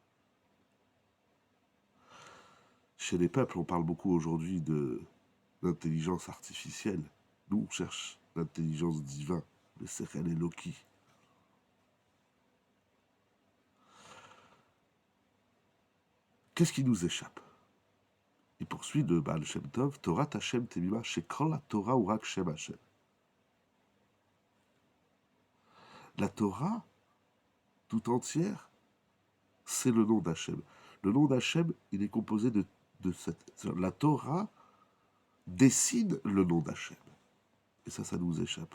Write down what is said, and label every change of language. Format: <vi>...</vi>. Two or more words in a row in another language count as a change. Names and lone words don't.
<fr>Chez les peuples, on parle beaucoup aujourd'hui de l'intelligence artificielle. Nous, on cherche l'intelligence divine, le</fr> <he>שכל אלוקי.</he> <fr>Qu'est-ce qui nous échappe? Il poursuit de</fr> <he>Baal Shem Tov, תורה השם תמימה, שכל התורה ורק שם השם.</he> <fr>La Torah, tout entière, c'est le nom d'Hachem. Le nom d'Hachem, il est composé de cette... La Torah dessine le nom d'Hachem. Et ça nous échappe.</fr>